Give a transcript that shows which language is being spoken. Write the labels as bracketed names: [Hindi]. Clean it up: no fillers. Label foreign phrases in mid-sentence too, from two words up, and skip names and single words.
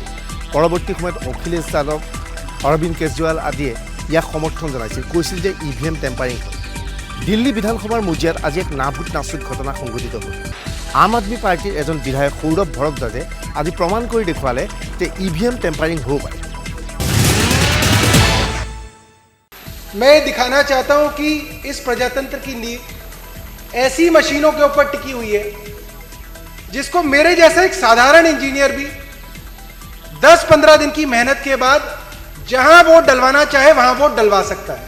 [Assamese] পৰৱৰ্তী সময়ত অখিলেশ যাদৱ, অৰবিন্দ কেজৰিৱাল আদিয়ে ইয়াক সমৰ্থন জনাইছিল, কৈছিল যে [English] EVM tampering [Assamese] হয়। দিল্লী বিধানসভাৰ মজিয়াত আজি এক নাভূত নাচুক ঘটনা সংঘটিত হ'ল। আম আদমি পাৰ্টিৰ এজন বিধায়ক সৌৰভ ভৰদ্বাজে আজি প্ৰমাণ কৰি দেখুৱালে যে [English] EVM tampering [Assamese] হ'ব পাৰে। [Hindi] मैं दिखाना चाहता हूं कि इस प्रजातंत्र की नींव ऐसी मशीनों के ऊपर टिकी हुई है जिसको मेरे जैसा एक साधारण इंजीनियर भी 10-15 दिन की मेहनत के बाद जहां वोट डलवाना चाहे वहां वोट डलवा सकता है।